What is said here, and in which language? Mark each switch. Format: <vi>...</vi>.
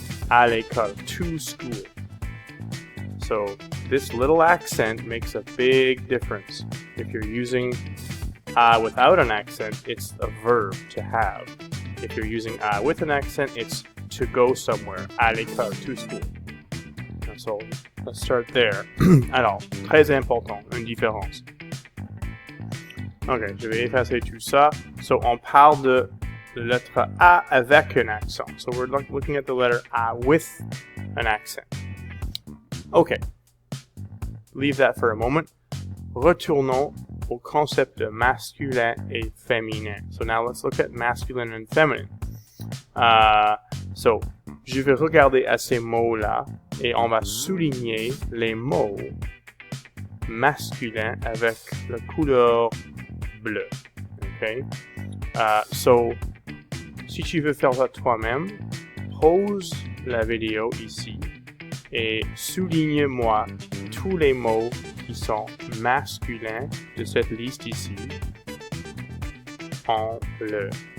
<fr>À l'école,</fr> <en>to school. So this little accent makes a big difference. If you're using without an accent, it's a verb, to have. If you're using with an accent, it's to go somewhere,</en> <fr>à l'école,</fr> <en>to school. So, let's start there.</en> <fr>Alors, très important, une différence. Ok, je vais effacer tout ça. So, on parle de la lettre A avec un accent.</fr> <en>So, we're looking at the letter A with an accent. Ok. Leave that for a moment.</en> <fr>Retournons au concept de masculin et féminin.</fr> <en>So, now let's look at masculine and feminine.</en> <fr>So, je vais regarder à ces mots-là et on va souligner les mots masculins avec la couleur bleue. Okay? So, si tu veux faire ça toi-même, pause la vidéo ici et souligne-moi tous les mots qui sont masculins de cette liste ici en bleu.</fr>